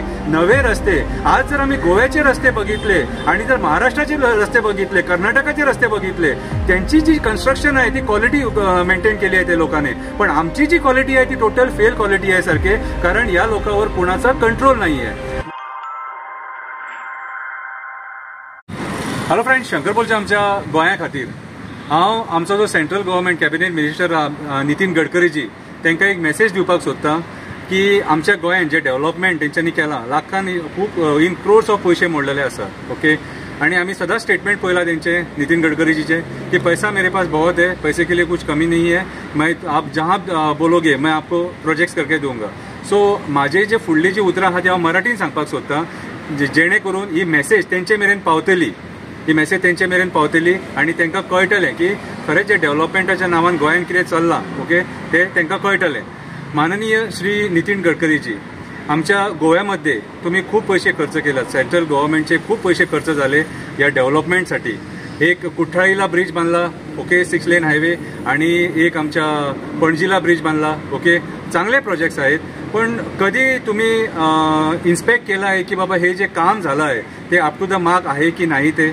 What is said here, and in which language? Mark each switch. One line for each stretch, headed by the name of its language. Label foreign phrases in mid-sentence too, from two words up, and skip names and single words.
Marathi: नवे रस्ते, आज जर आम्ही गोव्याचे रस्ते बघितले आणि जर महाराष्ट्राचे रस्ते बघितले, कर्नाटकाचे रस्ते बघितले, त्यांची जी कन्स्ट्रक्शन आहे ती
English: quality maintain
Marathi: केली आहे ते लोकांनी. पण आमची जी क्वालिटी आहे ती
English: total fail quality
Marathi: आहे सारखे, कारण या लोकांवर कोणाचा कंट्रोल नाही आहे.
English: hello friends,
Konkani: शंकर बोलचे आमच्या गोंया खातीर. हांव आमचो जो
English: central government cabinet minister
Konkani: नितीन गडकरीजी तांकां एक मेसेज दिवपाक सोदता की आमच्या गोंयांत जे डेव्हलपमेंट तेंच्यांनी केलां, लाखांनी खूब
English: in crores of
Konkani: पयशे मोडलेले आसा. ओके, आणि आम्ही सदा स्टेटमेंट पळयला तेंचे, नितीन गडकरीजीचे,
Hindi: की पैसा मेरे पास बहुत है, पैसे के लिए कुछ कमी नहीं है, मैं आप जहाँ बोलोगे मैं आपको प्रोजेक्ट्स करके दूंगा.
Konkani: सो माझे जे फुडली जी उतरां आहा ती हांव मराठीन सांगपाक सोदता, जेणे करून ही मेसेज तेंचे मेरेन पावतली, आणि तांकां कळटलें की खरेंच जे डेव्हलपमेंटाच्या नांवान गोंयांत कितें चल्लां, ओके, ते तांकां कळटलें.
Marathi: माननीय श्री नितीन गडकरीजी, आमच्या गोव्यामध्ये तुम्ही खूप पैसे खर्च केलात.
English: central government
Marathi: खूप पैसे खर्च झाले या डेव्हलपमेंटसाठी. एक कुठ्ठाळीला ब्रिज बांधला, ओके, 6
English: lane highway,
Marathi: आणि एक आमच्या पणजीला ब्रिज बांधला. ओके, चांगले प्रोजेक्ट्स आहेत. पण कधी तुम्ही इन्स्पेक्ट केलं आहे की बाबा हे जे काम झालं आहे ते
English: up to the mark
Marathi: आहे की नाही ते?